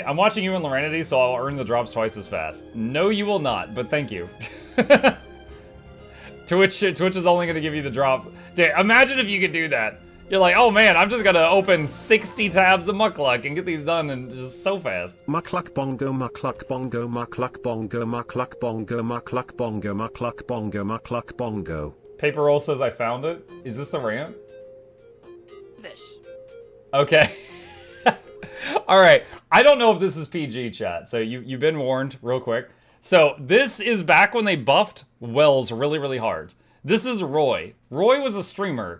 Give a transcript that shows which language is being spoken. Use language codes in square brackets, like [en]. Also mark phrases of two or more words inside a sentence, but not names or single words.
[en] I'm watching you in Lorenity, so I'll earn the drops twice as fast. No, you will not, but thank you. Twitch is only going to give you the drops. Dude, imagine if you could do that. You're like, oh man, I'm just going to open 60 tabs of Mukluk and get these done and just so fast. Mukluk bongo, Mukluk bongo, Mukluk bongo, Mukluk bongo, Mukluk bongo, Mukluk bongo, Mukluk bongo. Paper Roll says I found it. Is this the rant? This. Okay. All right. I don't know if this is PG, chat. So you've been warned real quick. So this is back when they buffed Wells really, really hard. This is Roy. Roy was a streamer.